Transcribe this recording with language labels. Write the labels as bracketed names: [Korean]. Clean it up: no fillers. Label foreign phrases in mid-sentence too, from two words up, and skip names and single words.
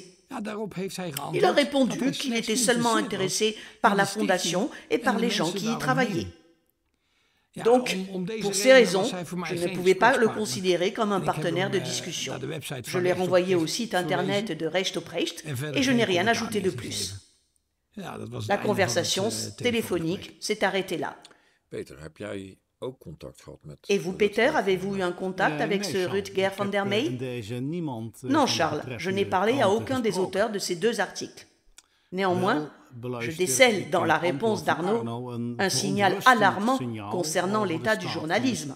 [French] Il a répondu qu'il était seulement intéressé par la fondation et par les gens qui y travaillaient. Donc, pour ces raisons, je ne pouvais pas le considérer comme un partenaire de discussion. Je l'ai renvoyé au site internet de Recht op Recht et je n'ai rien ajouté de plus. La conversation téléphonique s'est arrêtée là. [Dutch] Peter, heb jij ook contact gehad met... [French] Et vous, Peter, avez-vous eu un contact avec ce Rutger van der Meij? Non, Charles, je n'ai parlé à aucun des auteurs de ces 2 articles. Néanmoins, je décèle dans la réponse d'Arnaud un signal alarmant concernant l'état du journalisme.